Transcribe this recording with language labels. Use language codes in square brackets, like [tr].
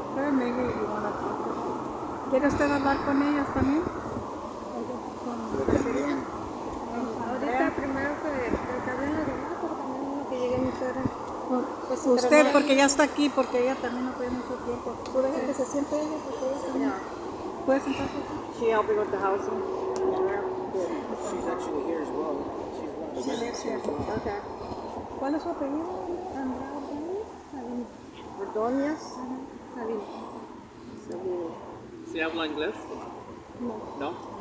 [en] Maybe you wanna talk to her. [es] ¿Quiere usted hablar con ellos también? Ahorita primero que hablen los demás, pero también uno que llegue mi suegra. Pues, Usted, porque ya está aquí, porque ella también no tiene mucho tiempo. ¿Tú dejas que se siente ella? Porque ella también. ¿Puede sentarse aquí? [en] She helping with the housing. She's actually here as well. She's one of the residents here as well. Okay. [es] ¿Cuál es su apellido? Ordóñez. ¿Se habla inglés? No.